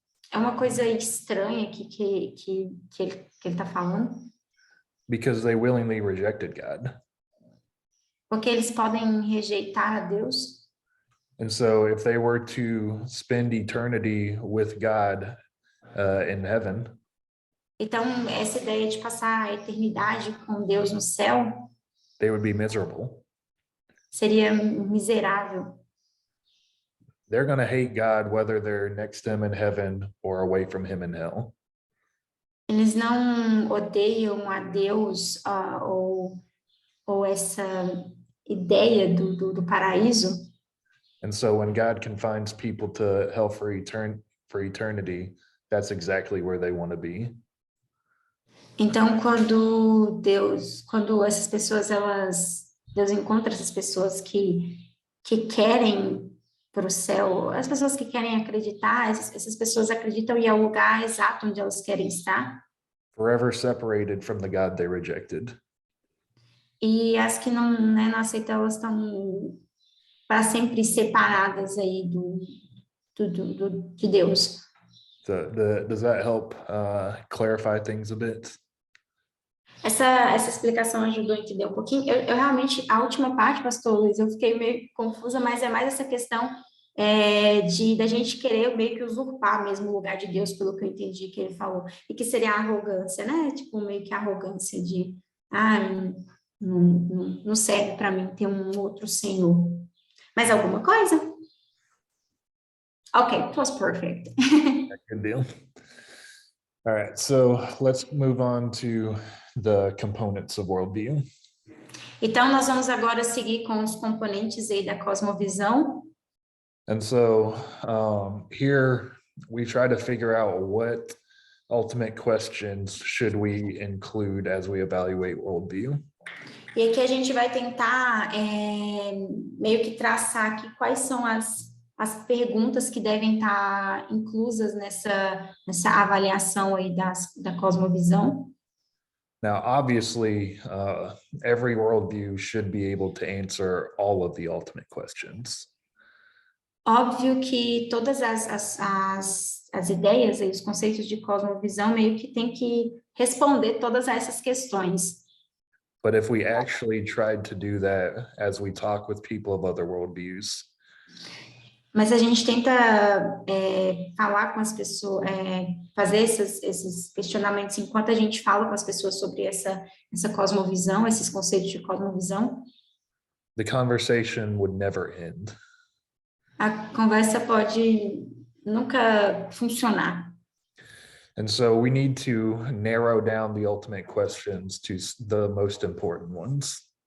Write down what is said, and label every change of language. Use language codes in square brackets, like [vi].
[pt] É uma coisa estranha que ele está falando. [en] Because they willingly rejected God. [pt] Porque eles podem rejeitar a Deus. [en] And so if they were to spend eternity with God in heaven, [pt] Então, essa ideia de passar a eternidade com Deus no céu [en] they would be miserable. [pt] seria miserável. [en] They're going to hate God whether they're next to him in heaven or away from him in hell. [pt] Eles não odeiam a Deus ou essa ideia do paraíso. [en] And so when God confines people to hell for eternity, that's exactly where they want to be. [pt] Então, quando essas pessoas, Deus encontra essas pessoas que querem para o céu, as pessoas que querem acreditar, essas pessoas acreditam e é o lugar exato onde elas querem estar. [en] Forever separated from the God they rejected. [pt] E as que não aceitam, elas estão para sempre separadas aí de Deus. [en] So does that help clarify things a bit? [pt] Essa explicação ajudou a entender um pouquinho. Eu realmente, a última parte, pastor Luiz, eu fiquei meio confusa, mas é mais essa questão da gente querer meio que usurpar mesmo o lugar de Deus, pelo que eu entendi que ele falou. E que seria a arrogância, né? Tipo, meio que a arrogância de, não serve para mim ter um outro Senhor. Mais alguma coisa? [en] Okay, it was perfect. Good deal. All right, so let's move on to the components of worldview. [pt] Então, nós vamos agora seguir com os componentes aí da cosmovisão. [en] And so here we try to figure out what ultimate questions should we include as we evaluate worldview. [pt] E aqui a gente vai tentar meio que traçar aqui quais são as perguntas que devem estar inclusas nessa avaliação aí da cosmovisão. [en] Now, obviously, every worldview should be able to answer all of the ultimate questions. [pt] Óbvio que todas as ideias e os conceitos de cosmovisão meio que tem que responder todas essas questões. [en] But if we actually tried to do that as we talk with people of other worldviews, [pt] mas a gente tenta falar com as pessoas, fazer esses questionamentos enquanto a gente fala com as pessoas sobre essa cosmovisão, esses conceitos de cosmovisão. [en] The conversation would never end. [pt] A conversa pode nunca funcionar. [en] And so we need to narrow down the ultimate questions to the most important ones.